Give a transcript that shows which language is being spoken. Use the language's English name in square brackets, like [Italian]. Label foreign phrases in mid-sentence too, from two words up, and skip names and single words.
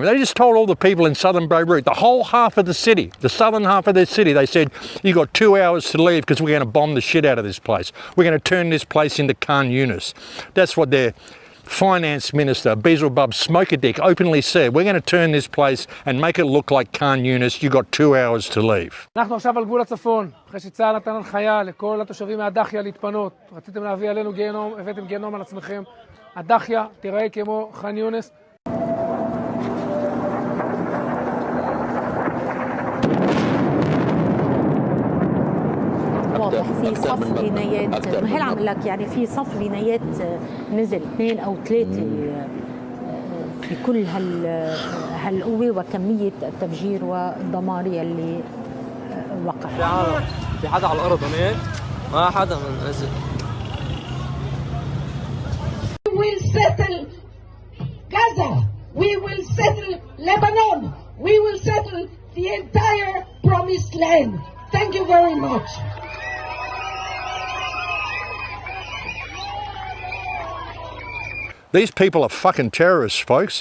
[English] They just told all the people in southern Beirut, the whole half of the city, the southern half of the city, they said, you got 2 hours to leave because we're going to bomb the shit out of this place. We're going to turn this place into Khan Yunis. That's what their finance minister, Beelzebub Smokedick, openly said. We're going to turn this place and make it look like Khan Yunis. You got 2 hours to leave. [Hebrew] אנחנו עכשיו על גבול הצפון, אחרי שצה"ל נתן הנחיה לכל התושבים מהדחיה להתפנות. רציתם להביא עלינו גיהנום, הבאתם גיהנום על עצמכם. הדחיה תיראה כמו ח'אן יונס. [Arabic] واضح في صف بنايات ما هي عم لك يعني في صف بنايات نزل 2 أو 3 بكل هالقوة وكمية التفجير والدمار يلي وقع. في حدا على الأرض هناك ما حدا نزل. [English] We will settle Gaza. We will settle Lebanon. We will settle the entire promised land. Thank you very much. These people are fucking terrorists, folks.